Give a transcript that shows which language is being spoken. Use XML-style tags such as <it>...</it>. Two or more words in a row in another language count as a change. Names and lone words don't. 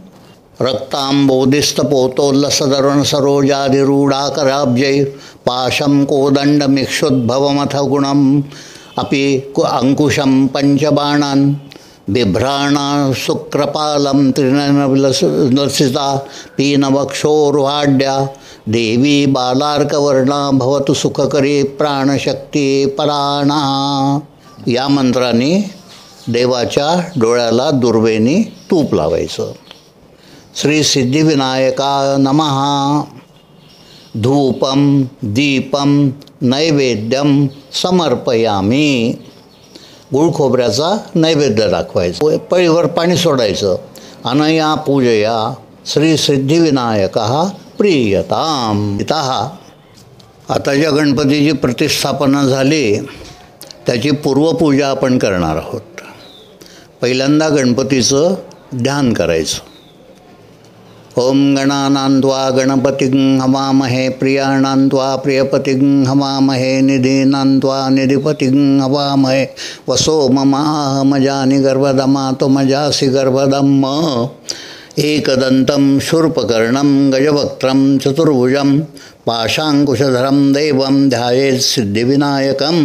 <sa>रक्तांबोधिस्तपोतोल्लसदरुण सरोजाधिरूढाकराब्जैः पाशं कोदण्डमिक्षुद्भवमथ गुणम् अपि अंकुशं पंचबाणान् बिभ्राणा शुक्रपालं त्रिनयनविलसिता पीनवक्षोरुहाढ्या देवी बालार्कवर्णा भवतु सुखकरी प्राणशक्ती पराणा.</sa> <mr>या मंत्राने देवाच्या डोळ्याला दुर्वेनी तूप लावायचं.</mr> <sa>श्री सिद्धिविनायका नमः. धूपम दीपम नैवेद्यम समर्पयामी.</sa> <mr>गुळ खोबऱ्याचा नैवेद्य दाखवायचा, पळीवर पाणी सोडायचं.</mr> <sa>अनया पूजया श्री सिद्धिविनायकः प्रीयताम.</sa> <mr>आता ज्या गणपतीची प्रतिष्ठापना झाली त्याची पूर्वपूजा आपण करणार आहोत. पहिल्यांदा गणपतीचं ध्यान करायचं.</mr> <sa>ओम गणानान्त्वा गणपतिं हवामहे प्रियाणान्त्वा प्रियपतिं हवामहे निधीनान्त्वा निधिपतिं हवामहे वसो ममाहमजानि गर्भदमा त्वमजासि गर्भदम्. एकदन्तं शूर्पकर्णं गजवक्त्रं चतुर्भुजं पाशाङ्कुशधरं देवं ध्यायेत् सिद्धिविनायकं.</sa>